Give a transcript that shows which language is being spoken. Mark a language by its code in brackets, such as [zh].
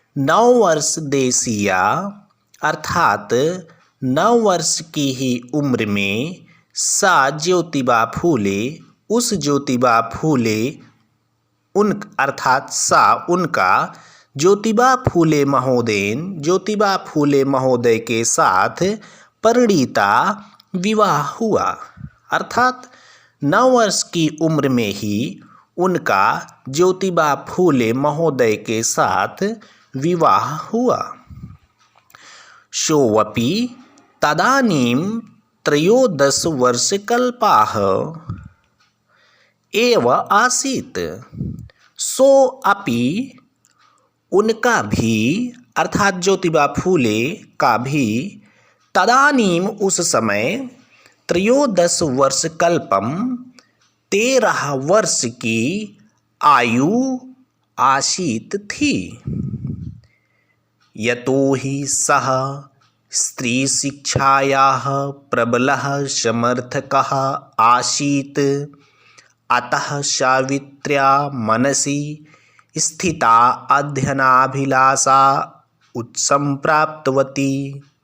[sa] नववर्ष देशीया [hi] अर्थात 9 वर्ष की ही उम्र में सा ज्योतिबा फूले, उस ज्योतिबा फूले उन अर्थात सा उनका ज्योतिबा फूले महोदयन, ज्योतिबा फूले महोदय के साथ परिणीता विवाह हुआ। अर्थात 9 वर्ष की उम्र में ही उनका ज्योतिबा फूले महोदय के साथ विवाह हुआ। [sa] सोऽपि तदानीं 13 वर्षकल्पाः एव आसीत्। [hi] सो अपि उनका भी अर्थात ज्योतिबा फूले का भी [sa] तदानीम [hi] उस समय 13 वर्षकल्पम 13 वर्ष की आयु आसीत थी। [sa] यतो हि सः स्त्री शिक्षायाः प्रबलः समर्थकः आसीत्, अतः सावित्र्या मनसि स्थिता अध्ययनाभिलाषा उत्सम्प्राप्तवती।